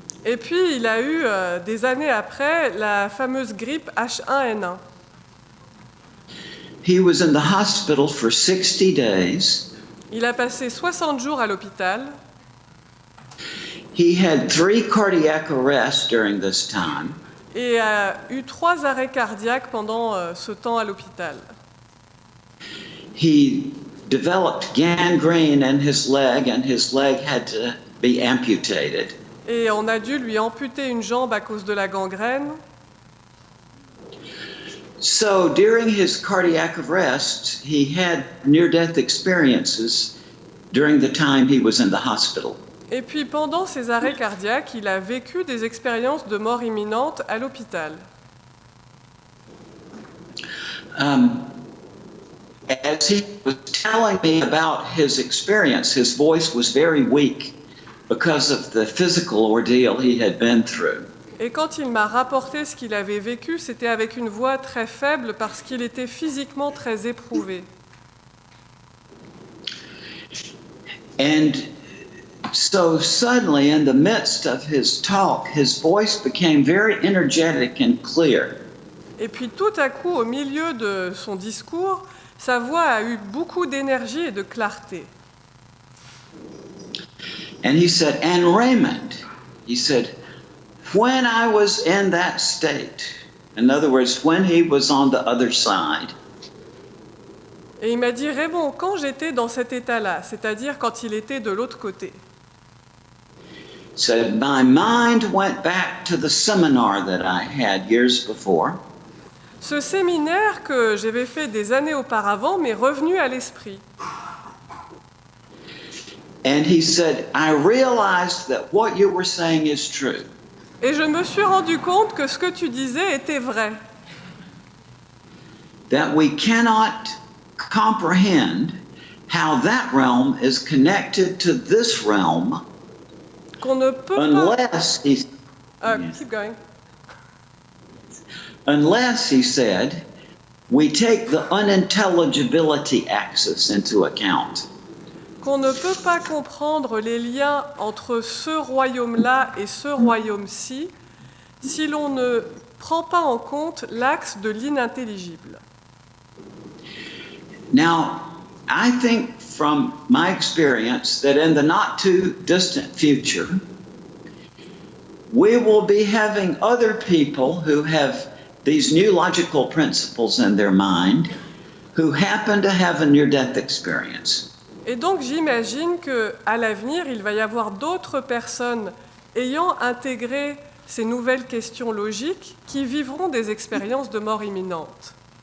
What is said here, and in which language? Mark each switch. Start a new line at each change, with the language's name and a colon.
French: Et puis il a eu des années après la fameuse grippe H1N1.
English: He was in the hospital for 60 days.
French: Il a passé 60 jours à l'hôpital.
English: He had 3 cardiac arrests during this time.
French: Et a eu 3 arrêts cardiaques pendant ce temps à l'hôpital.
English: He developed gangrene in his leg and his leg had to be amputated.
French: Et on a dû lui amputer une jambe à cause de la gangrène.
English: So during his cardiac arrests, he had near-death experiences during the time he was in the hospital.
French: Et puis pendant ces arrêts cardiaques, il a vécu des expériences de mort imminente à l'hôpital.
English: As he was telling me about his experience, his voice was very weak because of the physical ordeal he had been through.
French: Et quand il m'a rapporté ce qu'il avait vécu, c'était avec une voix très faible parce qu'il était physiquement très éprouvé.
English: And so suddenly, in the midst of his talk, his voice became very energetic and clear.
French: Et puis tout à coup, au milieu de son discours, sa voix a eu beaucoup d'énergie et de clarté.
English: And he said, "And Raymond, he said, when I was in that state, in other words, when he was on the other side,
French: Et il m'a dit, Raymond, quand j'étais dans cet état-là, c'est-à-dire quand il était de l'autre côté,
English: said, my mind went back to the seminar that I had years before.
French: ce séminaire que j'avais fait des années auparavant m'est revenu à l'esprit.
English: And he said, I realized that what you were saying is true.
French: Et je me suis rendu compte que ce que tu disais était vrai.
English: That we cannot comprehend how that realm is connected to this realm
French: Qu'on ne peut
English: unless he, keep going. unless, he said, we take the unintelligibility axis into account.
French: Qu'on ne peut pas comprendre les liens entre ce royaume-là et ce royaume-ci si l'on ne prend pas en compte l'axe de l'inintelligible.
English: Now, I think from my experience that in the not too distant future, we will be having other people who have these new logical principles in their mind who happen to have a near-death experience.
French: Et donc j'imagine qu'à l'avenir, il va y avoir d'autres personnes ayant intégré ces nouvelles questions logiques qui vivront des expériences de mort imminente.